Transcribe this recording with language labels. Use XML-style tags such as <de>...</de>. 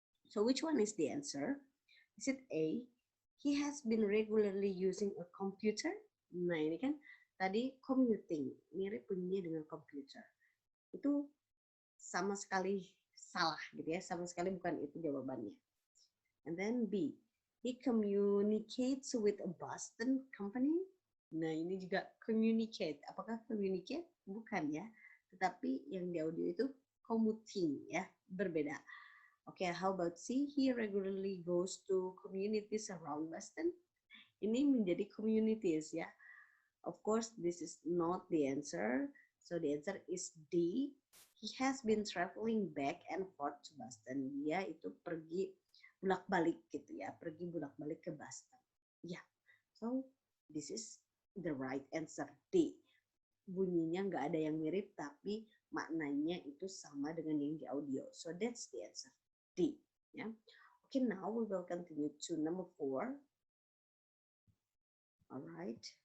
<en>So which one is the answer? Is it A? He has been regularly using a computer.</en> <id>Nah ini kan tadi commuting, mirip bunyinya dengan computer. Itu sama sekali salah gitu ya, sama sekali bukan itu jawabannya.</id> <en>And then B, he communicates with a Boston company.</en> <id>Nah ini juga communicate. Apakah communicate? Bukan ya. Tetapi yang di audio itu commuting ya, berbeda.</id> <en>Oke, how about C? He regularly goes to communities around Boston.</en> <id>Ini menjadi communities ya.</id> <en>Of course, this is not the answer. So the answer is D. He has been traveling back and forth to Boston.</en> <id>Dia itu pergi bolak-balik gitu ya, pergi bolak-balik ke Boston. Ya, yeah.</id> <en>So this is the right answer D.</en> <id>Bunyinya nggak ada yang mirip, tapi maknanya itu sama dengan yang di audio.</id> <en>So that's the answer D. Ya. Okay, now we will continue to number 4. All right.</en>